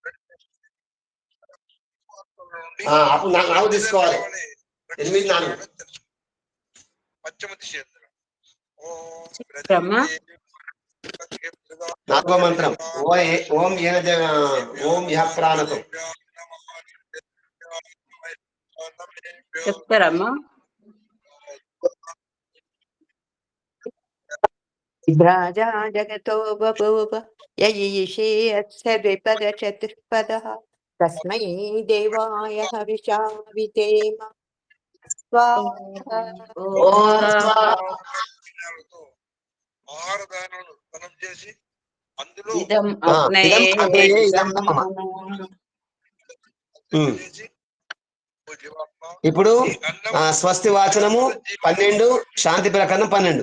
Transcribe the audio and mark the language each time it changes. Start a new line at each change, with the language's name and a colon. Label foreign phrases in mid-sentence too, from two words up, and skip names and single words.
Telugu: అప్పుడు నాకు తీసుకోవాలి 8 4. పశ్చిమ దిశ బ్రహ్మ 4వ మంత్రం.
Sanskrit: ఓం ఓం యః ప్రాణతో.
Telugu: చెప్తారమ్మా.
Sanskrit: राजा जगतो बभूव य ईशे अस्य द्विपद चतुष्पदः तस्मै देवाय हविषा विधेम स्वाहा। ఓం స్వాహ
Telugu: ఆహార దానాలను దానం చేసి అందులో
Sanskrit: ఇదం ఇదం అగ్నయే అగ్నయే ఇదం ఇదం నమః.
Telugu: జీవాత్మ ఇప్పుడు స్వస్తి వాచనము 12 శాంతి ప్రకరణం 12.